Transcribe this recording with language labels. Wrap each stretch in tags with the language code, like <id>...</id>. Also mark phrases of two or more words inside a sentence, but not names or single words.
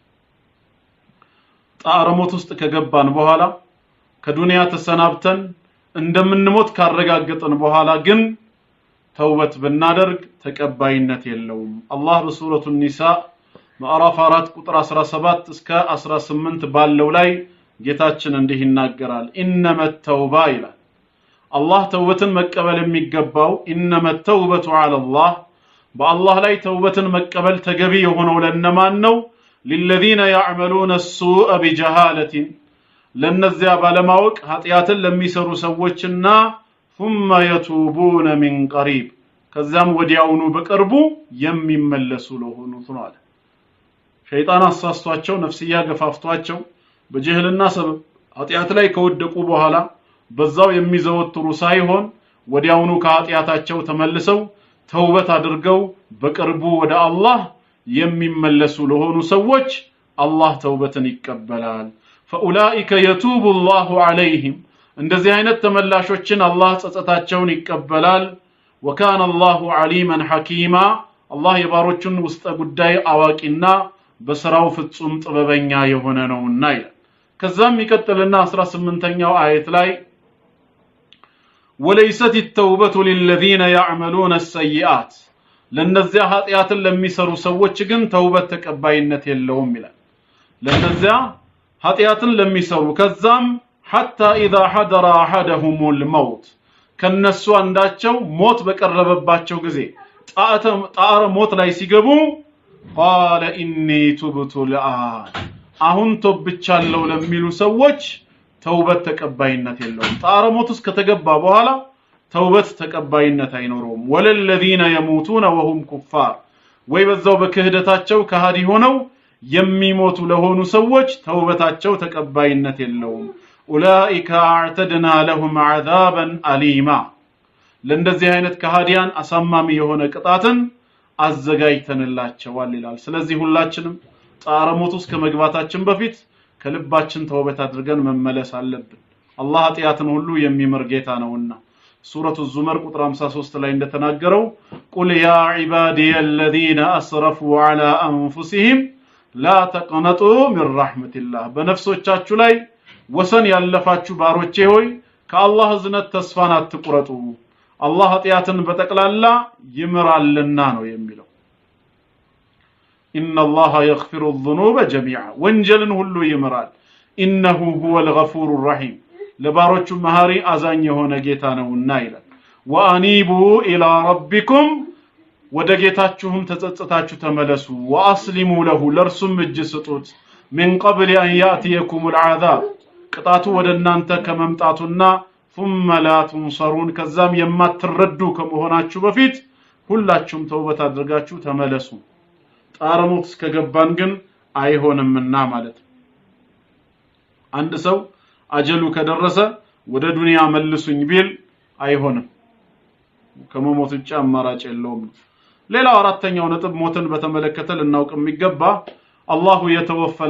<am>ጣረ ሞት ውስጥ ከገባን በኋላ ከዱንያ ተሰናብተን እንደምንሞት ካረጋገጠን በኋላ ግን ተውበት ብናደርግ ተቀባይነት የለውም። አላህ በሱረቱ ኒሳ ምዕራፍ 4 ቁጥር 17 እስከ 18 ባለው ላይ ጌታችን እንዲህ ይናገራል።</am> <ar>إنما توبة</ar> <am>ይላል። አላህ ተውበትን መቀበል የሚገባው</am> <ar>إنما التوبة على الله</ar> <am>በአላህ ላይ ተውበትን መቀበል ተገቢ የሆነው ለነማን ነው?</am> <ar>للذين يعملون السوء بجهالة</ar> <am>ለነዚያ ባለማወቅ ኃጢያትን ለሚሰሩ ሰዎችና</am> <ar>ثم يتوبون من قريب</ar> <am>ከዛም ወዲያውኑ በቅርቡ የሚመለሱ ለሆኑት ነው አለ። ሸይጣን አሳስቷቸው ነፍስያ ገፋፍቷቸው በጅህልና ሰበብ ኃጢያት ላይ ከወደቁ በኋላ በዛው የሚዘወትሩ ሳይሆን ወዲያውኑ ከኃጢያታቸው ተመልሰው ተውበት አድርገው በቅርቡ ወደ አላህ የሚመለሱ ለሆኑ ሰዎች አላህ ተውበትን ይቀበላል።</am> <ar>فأولئك يتوب الله عليهم</ar> <am>እንደዚህ አይነት ተመላሾችን አላህ ጸጸታቸውን ይቀበላል</am> <ar>وكان الله عليما حكيما</ar> <am>الله የባሮቹን ውስጥ ጉዳይ አዋቂና በስራው ፍጹም ጥበበኛ የሆነ ነውና ይላል ከዛም ይቀጥልና 18ኛው አየት ላይ</am> <ar>وليست التوبة للذين يعملون السيئات</ar> <am>ለነዚያ ኃጢያትን ለሚሰሩ ሰዎች ግን ተውበት ተቀባይነት የለውም ይላል ለነዚያ ኃጢያትን ለሚሰሩ ከዛም</am> <ar>حتى إذا حضر أحدهم الموت</ar> <am>ከነሱ አንዳቸው ሞት በቀረበባቸው ጊዜ ጣረ ሞት ላይ ሲገቡ</am> <ar>قال إني تبت الآن</ar> <am>አሁን ተውብቻለሁ ለሚሉ ሰዎች ተውበት ተቀባይነት የለውም ጣረ ሞት ውስጥ ከተገባ በኋላ ተውበት ተቀባይነት አይኖርም</am> <ar>والذين يموتون وهم كفار</ar> <am>ወይ በዛው በክህደታቸው ከሃዲ ሆነው የሚሞቱ ለሆኑ ሰዎች ተውበታቸው ተቀባይነት የለውም</am> <ar>أولئك أعتدنا لهم عذابا أليما</ar> <am>ለእንደዚህ አይነት ከሃዲያን አሳማሚ የሆነ ቅጣትን አዘጋጅተንላቸዋል ይላል ስለዚህ ሁላችንም ጣረ ሞት ውስጥ ከመግባታችን በፊት ከልባችን ተውበት አድርገን መመለስ አለብን አላህ ኃጢያትን ሁሉ የሚምር ጌታ ነውና ሱረቱ ዙመር ቁጥር 53 ላይ እንደተናገረው</am> <ar>قل يا عبادي الذين اسرفوا على انفسهم لا تقنطوا من رحمة الله</ar> <am>በነፍሶቻችሁ ላይ ወሰን ያለፋችሁ ባሮቼ ሆይ ከአላህ እዝነት ተስፋን አትቁረጡ አላህ ኃጢያትን በተቀላላ ይምራልና ነው የሚለው</am> <ar>إن الله يغفر الذنوب جميعا</ar> <am>ወንጀልን ሁሉ ይምራል</am> <ar>إنه هو الغفور الرحيم</ar> <am>ለባሮቹ መሐሪ አዛኝ የሆነ ጌታ ነውና ይላል</am> <ar>وأنيبوا إلى ربكم</ar> <am>ወደ ጌታችሁም ተጸጸታችሁ ተመለሱ</am> <ar>وأسلموا له</ar> <am>ለርሱም እጅ ስጡት</am> <ar>من قبل أن يأتيكم العذاب</ar> <am>ቅጣቱ ወደ እናንተ ከመምጣቱና</am> <ar>ثم لا تنصرون</ar> <am>ከዛም የማትረዱ ከመሆናችሁ በፊት ሁላችሁም ተውበት አድርጋችሁ ተመለሱ ጣረሞት እስከገባን ግን አይሆንምና ማለት አንድ ሰው አጀሉ ከደረሰ ወደ ዱንያ መልሱኝ ቢል አይሆንም ከመሞት ውጭ አማራጭ የለውም ሌላው አራተኛው ነጥብ ሞትን በተመለከተ ልናውቅ የሚገባ አላሁ የተወፈለ</am>